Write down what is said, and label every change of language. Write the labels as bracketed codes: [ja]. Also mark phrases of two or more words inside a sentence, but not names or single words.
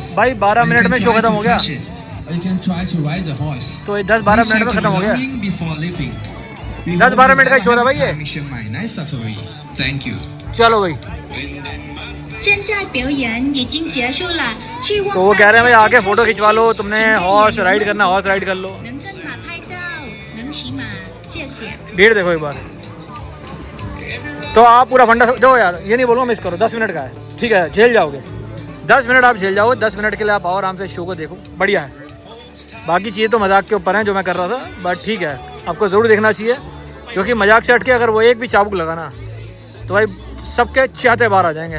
[hi] भाई 12 मिनट में शो खत्म हो गया। [en] Or you can try to ride the horse. [hi] तो 10-12 मिनट में खत्म हो गया। [en] Before leaving. [hi] 10-12 मिनट का शो था भाई ये। [en] Nice safari. Thank you. [hi] चलो भाई। [zh] 现在表演已经结束了，希望 [hi] तो वो कह रहे हैं भाई आके फोटो खिंचवा लो, तुमने [en] horse ride [hi] करना [en] horse ride [hi] कर लो। [zh] 能跟马拍照，能骑马，谢谢。 [hi] डेढ़ देखो एक बार। तो आप पूरा फंडा दो यार, ये नहीं बोलूँगा मिस करो, 10 मिनट का है, ठीक है झेल जाओगे। 10 मिनट आप झेल जाओगे, 10 मिनट के लिए आप आओ आराम से शो को देखो, बढ़िया है। बाकी चीज़ें तो मजाक के ऊपर हैं जो मैं कर रहा था, बट ठीक है आपको ज़रूर देखना चाहिए, क्योंकि मजाक से हटके अगर वो एक भी चाबुक लगाना तो भाई सबके चाहते बाहर आ जाएंगे।